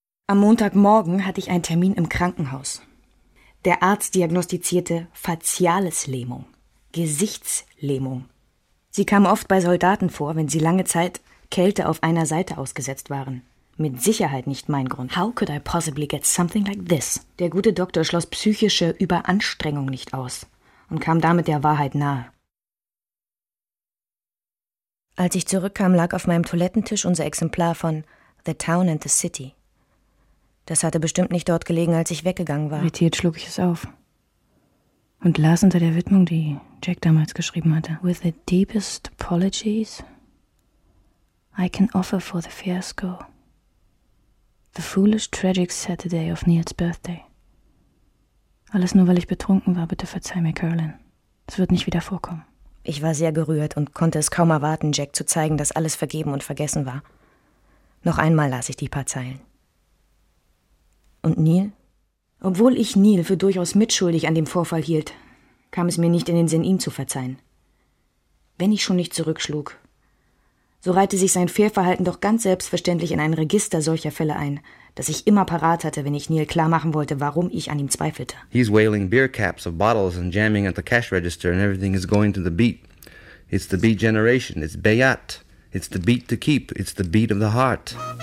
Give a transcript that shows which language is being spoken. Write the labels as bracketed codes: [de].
[de] Am Montagmorgen hatte ich einen Termin im Krankenhaus. Der Arzt diagnostizierte Faziales-Lähmung, Gesichtslähmung. Sie kam oft bei Soldaten vor, wenn sie lange Zeit Kälte auf einer Seite ausgesetzt waren. Mit Sicherheit nicht mein Grund. [en] How could I possibly get something like this? [de] Der gute Doktor schloss psychische Überanstrengung nicht aus und kam damit der Wahrheit nahe. Als ich zurückkam, lag auf meinem Toilettentisch unser Exemplar von The Town and the City. Das hatte bestimmt nicht dort gelegen, als ich weggegangen war. Irritiert schlug ich es auf und las unter der Widmung, die Jack damals geschrieben hatte. [en] With the deepest apologies I can offer for the fiasco. The foolish tragic Saturday of Neil's birthday. [de] Alles nur, weil ich betrunken war. Bitte verzeih mir, Carolyn. Es wird nicht wieder vorkommen. Ich war sehr gerührt und konnte es kaum erwarten, Jack zu zeigen, dass alles vergeben und vergessen war. Noch einmal las ich die paar Zeilen. Und Neil? Obwohl ich Neil für durchaus mitschuldig an dem Vorfall hielt, kam es mir nicht in den Sinn, ihm zu verzeihen. Wenn ich schon nicht zurückschlug, so reihte sich sein Fehlverhalten doch ganz selbstverständlich in ein Register solcher Fälle ein, das ich immer parat hatte, wenn ich Neil klarmachen wollte, warum ich an ihm zweifelte. [en] He's wailing beer caps of bottles and jamming at the cash register and everything is going to the beat. It's the beat generation, it's Bayat, it's the beat to keep, it's the beat of the heart.